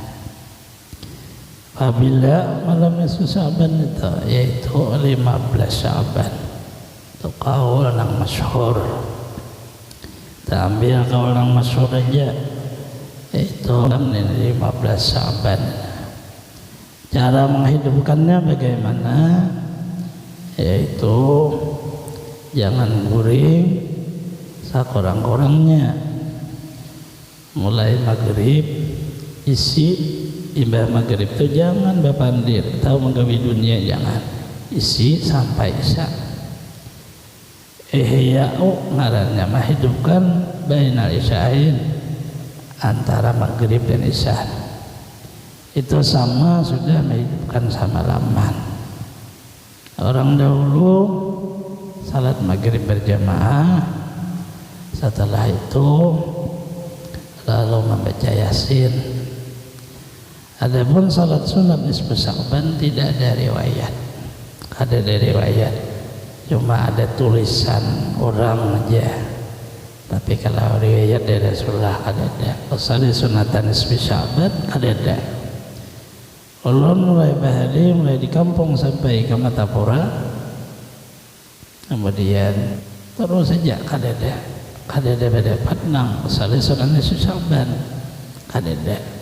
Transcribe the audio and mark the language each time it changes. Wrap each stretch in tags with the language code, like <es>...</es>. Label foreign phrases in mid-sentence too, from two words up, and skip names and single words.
<id>Apabila malam nisfu Sya'ban itu yaitu 15 Sya'ban, itu kaul yang masyhur. Kita ambil kaul yang masyhur aja, yaitu 15 Sya'ban. Cara menghidupkannya bagaimana?</id> <bjn>Yaitu jangan guring sakurang-kurangnya. Mulai maghrib isi, imbah maghrib itu jangan bapandir, tahu menggawi dunia jangan. Isi sampai isya. Ihya'u ngarannya menghidupkan</bjn> <ar>bainal isya'in,</ar> <id>antara maghrib dan isya. Itu sama sudah menghidupkan sama laman. Orang dahulu salat maghrib berjamaah, setelah itu lalu membaca Yasin. Adapun salat sunat nisfu Sya'ban tidak ada riwayat. Ada riwayat, cuma ada tulisan orang aja. Tapi kalau riwayat dari Rasulullah ada. Salat sunatan nisfu Sya'ban ada.</id> <bjn>Ulun mulai bahari, mulai di kampung sampai ke Matapura, kemudian terus saja kadada pada Padang salat sunat nisfu Sya'ban kadada.</bjn>